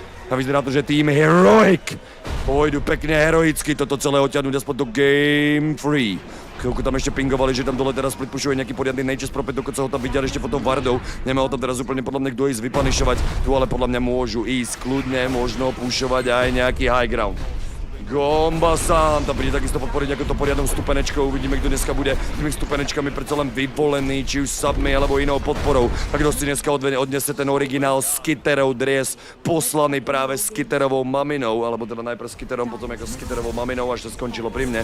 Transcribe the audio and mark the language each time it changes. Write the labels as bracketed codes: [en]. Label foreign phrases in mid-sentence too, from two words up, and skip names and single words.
[sk] A vyzerá to, že Team Heroic pôjdu pekne heroicky toto celé odtiahnuť aspoň do Game 3. Chvíľku tam ešte pingovali, že tam dole teraz split pushuje nejaký poriadny Nature's Prophet, dokonca ho tam vidia ešte potom Vardou. Nemá ho tam teraz úplne podľa mňa kto ísť vypanišovať, tu ale podľa mňa môžu ísť kľudne, možno pušovať aj nejaký [en] high ground. [sk] Gomba-san tam príde takisto podporiť nejakou poriadnou stupenečkou, uvidíme, kto dneska bude tými stupenečkami predsa len vyvolený, či už submi alebo inou podporou. A kto si dneska odnese ten originál Skitterov dres, poslaný práve Skitterovou maminou, alebo teda najprv Skitterom, potom ako Skitterovou maminou, až to skončilo pri mne.